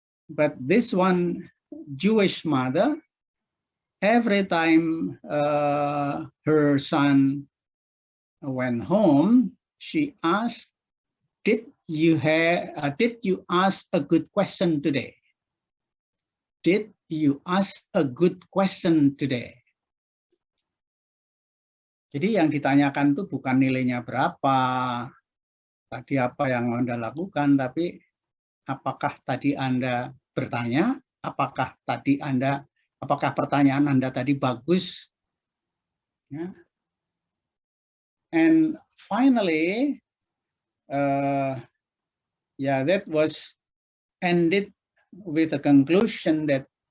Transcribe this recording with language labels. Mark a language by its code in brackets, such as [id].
[en] But this one Jewish mother, every time her son went home, she asked, did you ask a good question today? Did you ask a good question today? [id] Jadi yang ditanyakan itu bukan nilainya berapa, tadi apa yang Anda lakukan, tapi apakah tadi Anda bertanya, apakah pertanyaan Anda tadi bagus? Ya. [en] And finally, that was ended with a conclusion that